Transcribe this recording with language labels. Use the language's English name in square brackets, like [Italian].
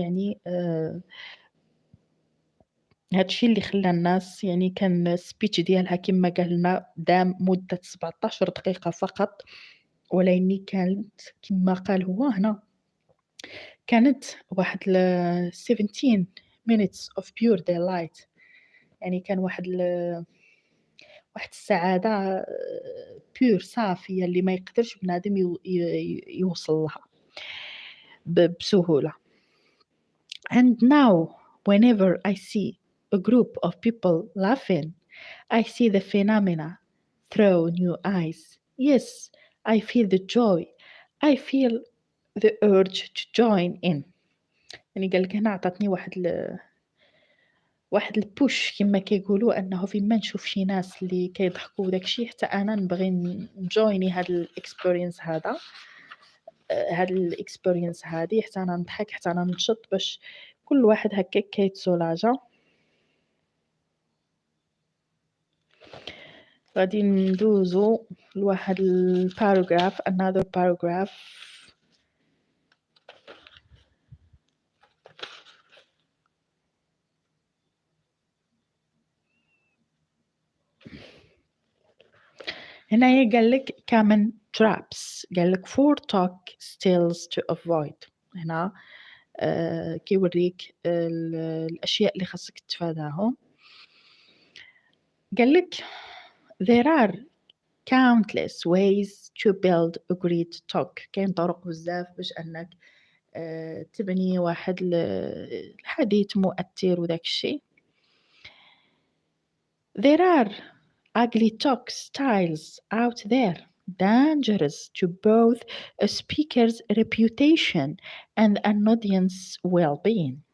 [Arabic] يعني هادشي اللي خلى الناس يعني كان السبيتش ديالها كما قالنا دام مده 17 دقيقه فقط، ولكن كانت كما قال هو هنا كانت واحد [English] 17 minutes of pure delight. [Arabic] يعني كان واحد السعادة pure صافية اللي ما يقدرش بنادم يوصل لها بسهولة. [English] And now whenever I see a group of people laughing, I see the phenomena through new eyes. Yes, I feel the joy. I feel the urge to join in. [Arabic] يعني قالك هنا عطاتني واحد البوش كما كيقولوا انه فيما نشوف شي ناس اللي كيضحكوا وداكشي حتى انا نبغي نجويني هاد الاكسبيرينس هذا. هاد الإكسبيرينس هادي حتى أنا نضحك حتى أنا نشط باش كل واحد هكاك كيتسولاجا. غادي ندوزو لواحد الparagraph [English] another paragraph. [Arabic] هنايا قالك [English] common traps، قالك 4 talk styles to avoid. [Arabic] هنا كيوريك الأشياء اللي خاصك تتفاداهم. قالك [English] there are countless ways to build a great talk. [Arabic] كاين طرق بزاف باش أنك تبني واحد الحديث مؤثر وداك الشيء. [English] There are ugly talk styles out there, dangerous to both a speaker's reputation and an audience well-being.